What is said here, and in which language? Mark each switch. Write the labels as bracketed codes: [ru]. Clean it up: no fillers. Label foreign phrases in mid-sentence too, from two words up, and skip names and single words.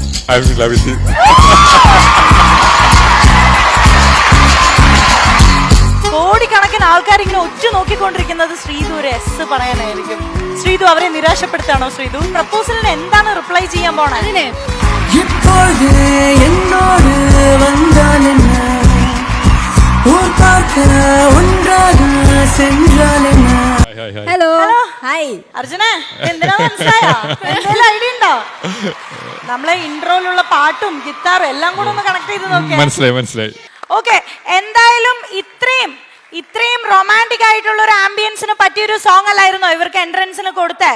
[en] I'm in love with you. [ml] കോടിക്കണക്കിന് ആൾക്കാർ ഇങ്ങനെ ഒറ്റ നോക്കിക്കൊണ്ടിരിക്കുന്നത് ശ്രീധു ഒരു എസ് പറയാനായിരിക്കും. ശ്രീധു അവരെ നിരാശപ്പെടുത്താണോ? ശ്രീധു പ്രപ്പോസലിന് എന്താണ് റിപ്ലൈ ചെയ്യാൻ പോണേ? [ta] இப்போது என்னோடு வந்தால் என்ன, ஊர் பார்க்க ஒன்றாக சென்றால் என்ன. [en] hello hi [ml] അർജുനെ എന്തിനാ മനസ്സിലായോ? എന്തെങ്കിലും ഐഡിയ ഉണ്ടോ? നമ്മളെ ഇൻട്രോയിലുള്ള പാട്ടും ഗിത്താറും എല്ലാം കൂടെ ഒന്ന് കണക്ട് ചെയ്ത് നോക്കിയാ മനസ്സിലായി. ഓക്കെ, എന്തായാലും ഇത്രയും റൊമാൻറ്റിക് ആയിട്ടുള്ള ഒരു ആംബിയൻസിന് പറ്റിയൊരു സോങ് അല്ലായിരുന്നോ ഇവർക്ക് എൻട്രൻസിന് കൊടുത്തേ?